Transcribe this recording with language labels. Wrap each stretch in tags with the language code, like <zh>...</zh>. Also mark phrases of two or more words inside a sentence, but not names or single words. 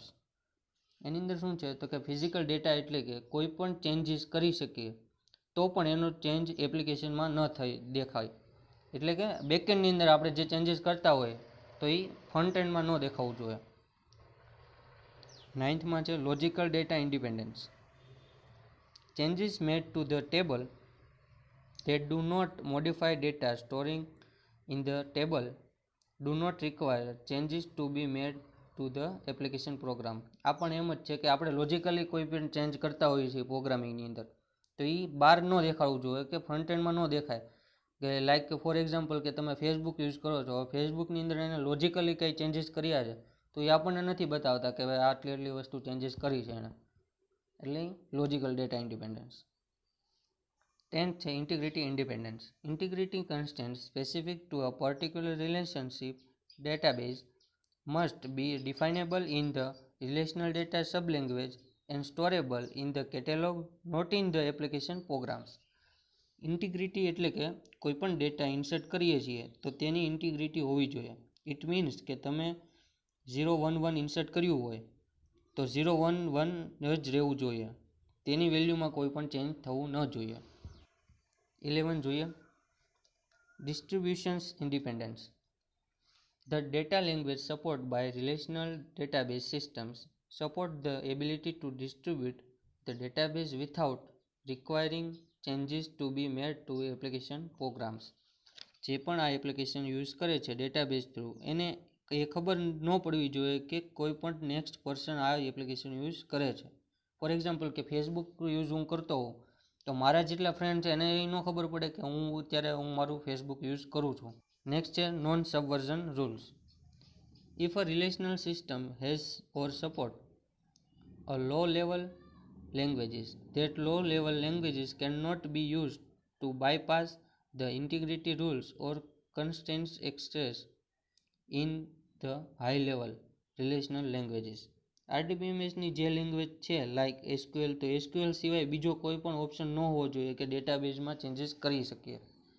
<gu>એની અંદર શું છે તો કે</gu> <en>physical data</en> <gu>એટલે કે કોઈ પણ ચેન્જીસ કરી શકીએ તો પણ એનો ચેન્જ એપ્લિકેશનમાં ન દેખાય. એટલે કે બેકએન્ડની અંદર આપણે જે ચેન્જીસ કરતા હોય તો એ ફ્રન્ટ એન્ડમાં ન દેખાવું જોઈએ. 9થમાં છે</gu> <en>logical data independence. changes made to the table that do not modify data storing in the table do not require changes to be made to the application program.</en> <gu>આ પણ એમ જ છે કે આપણે લોજિકલી કોઈ પણ ચેન્જ કરતા હોઈએ છીએ પ્રોગ્રામિંગની અંદર તો એ બહાર ન દેખાડવું જોઈએ કે ફ્રન્ટ એન્ડમાં ન દેખાય. કે લાઈક કે</gu> <en>for example</en> <gu>કે તમે ફેસબુક યુઝ કરો છો, ફેસબુકની અંદર એને લોજિકલી કંઈ ચેન્જીસ કર્યા છે તો એ આપણને નથી બતાવતા કે ભાઈ આટલી વસ્તુ ચેન્જીસ કરી છે એને, એટલે</gu> <en>logical data independence.</en> <gu>10th છે</gu> <en>integrity independence. integrity constraints specific to a particular relationship database must be definable in the relational data sublanguage and storable in the catalog, not in the application programs.</en> <gu>ઇન્ટિગ્રિટી એટલે કે કોઈ પણ ડેટા ઇન્સર્ટ કરીએ છીએ તો તેની ઇન્ટિગ્રિટી હોવી જોઈએ.</gu> <en>it means</en> <gu>કે તમે 011 ઇન્સર્ટ કર્યું હોય તો 011 જ રહેવું જોઈએ, તેની વેલ્યુમાં કોઈ પણ ચેન્જ થવું ન જોઈએ. 11 જોઈએ</gu> <en>distributions independence. The data language support by relational database systems support the ability to distribute the database without requiring changes to be made to application programs.</en> <gu>જે પણ આ એપ્લિકેશન યુઝ કરે છે ડેટાબેઝ થ્રુ એને એ ખબર ન પડવી જોઈએ કે કોઈ પણ</gu> <en>next person</en> <gu>આ એપ્લિકેશન યુઝ કરે છે.</gu> <en>for example</en> <gu>કે ફેસબુક યુઝ હું કરતો હોઉં તો મારા જેટલા ફ્રેન્ડ છે એને એ ન ખબર પડે કે હું મારું ફેસબુક યુઝ કરું છું. નેક્સ્ટ છે</gu> <en>non subversion rules. If a relational system has or support a low level languages, that low level languages cannot be used to bypass the integrity rules or constraints expressed in the high level relational languages.</en> <gu>RDBMS ની જે લેંગ્વેજ છે લાઈક SQL, તો SQL સિવાય બીજો કોઈ પણ ઓપ્શન ન હોવો જોઈએ કે ડેટાબેઝમાં ચેન્જીસ કરી શકીએ.</gu>